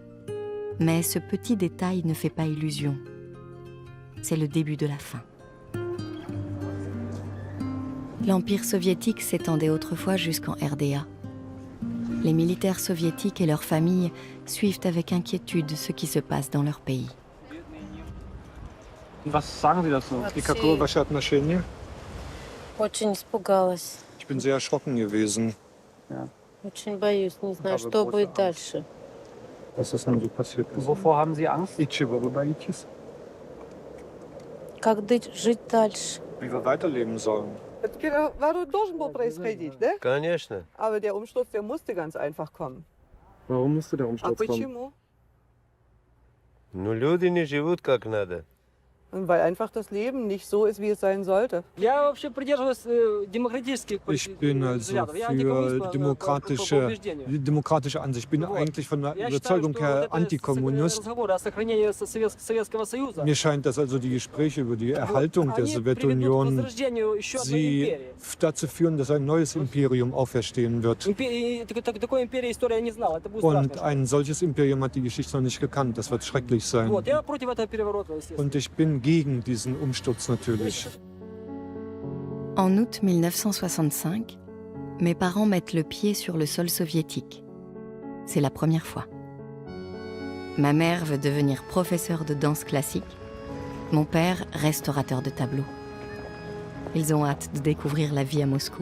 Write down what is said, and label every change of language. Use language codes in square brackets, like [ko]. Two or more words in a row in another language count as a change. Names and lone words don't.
[fr] Mais ce petit détail ne fait pas illusion. C'est le début de la fin. L'Empire soviétique s'étendait autrefois jusqu'en RDA. Les militaires soviétiques et leurs familles suivent avec inquiétude ce qui se passe dans leur pays. [de] Was sagen Sie dazu? [ru] И какое ваше отношение? Очень испугалась. [de] Ich bin sehr erschrocken gewesen. [ru] Очень боюсь, не знаю, что будет дальше. [de] Was ist denn so passiert? Wovor haben Sie Angst? [ru] И чего вы боитесь? Как жить дальше? [de] Wie wir weiterleben sollen. [ru] Переворот должен был происходить, да? Конечно. [de] Aber der Umsturz, der musste ganz einfach kommen. Warum musste der [ru] А [de] Umsturz kommen? [ru] почему? Ну, люди не живут как надо. [de] Und weil einfach das Leben nicht so ist, wie es sein sollte. [ru] Я вообще придерживаюсь демократических [de] Ich bin also [ru] взглядов. Я [de] für [ru] антикоммунист по [de] die demokratische Ansicht. Ich bin eigentlich von der [ru] Я считаю, [de] Überzeugung [ru] что [de] her [ru] вот это [de] Antikommunist. [ru] разговоры о сохранении Советского Союза, [de] Mir scheint, dass also die Gespräche über die Erhaltung der [ru] они приведут к [de] Sowjetunion [ru] возрождению еще одной [de] sie [ru] империи. [de] dazu führen, dass ein neues Imperium auferstehen wird. [ru] Такой империи история не знала. Это будет страшно. [de] Und ein solches Imperium hat die Geschichte noch nicht gekannt. Das wird schrecklich sein. [ru] Вот, я против этого переворота, естественно. [de] Und ich bin gegen diesen Umsturz natürlich. [fr] En août 1965, mes parents mettent le pied sur le sol soviétique. C'est la première fois. Ma mère veut devenir professeure de danse classique. Mon père, restaurateur de tableaux. Ils ont hâte de découvrir la vie à Moscou.